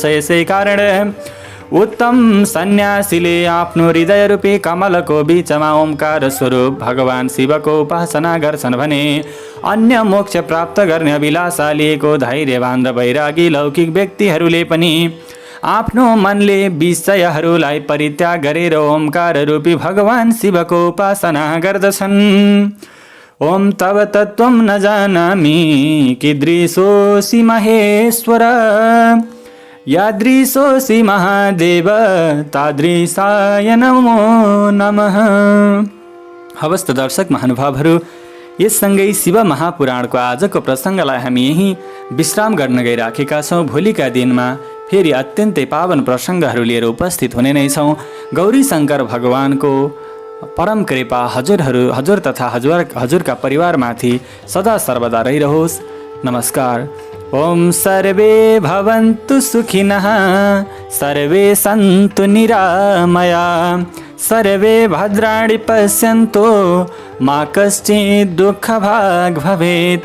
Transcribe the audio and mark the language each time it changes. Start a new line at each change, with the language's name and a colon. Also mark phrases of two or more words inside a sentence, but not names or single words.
Nepali: यसै कारण उत्तम सन्यासीले आफ्नो हृदय रूपी कमलको बीचमा ओमकार स्वरूप भगवान शिवको उपासना गर्छन् भने अन्य मोक्ष प्राप्त गर्ने अभिलाषा लिएको धैर्यवान र वैरागी लौकिक व्यक्तिहरूले पनि आफ्नो मनले विषयहरूलाई परित्याग गरेर ओमकार रूपी भगवान शिवको उपासना गर्दछन्।
Sanskrit: ओम तव तत्त्वं न जानामि कीदृशोऽसि महेश्वर, यादृशोऽसि महादेव तादृशाय नमो नमः।
Nepali: हवस् त दर्शक महानुभावहरू, यससँगै शिव महापुराणको आजको प्रसङ्गलाई हामी यही विश्राम गर्न गइराखेका छौँ। भोलिका दिनमा फेरि अत्यन्तै पावन प्रसङ्गहरू लिएर उपस्थित हुने नै छौँ। गौरी शङ्कर भगवानको परम कृपा हजुर तथा हजुरका परिवारमाथि सदा सर्वदा रहिरहोस्। नमस्कार।
Sanskrit: ओम सर्वे भवन्तु सुखिनः, सर्वे सन्तु निरामया, सर्वे भद्राणि पश्यन्तु मा कश्चित् दुःखभाग् भवेत्।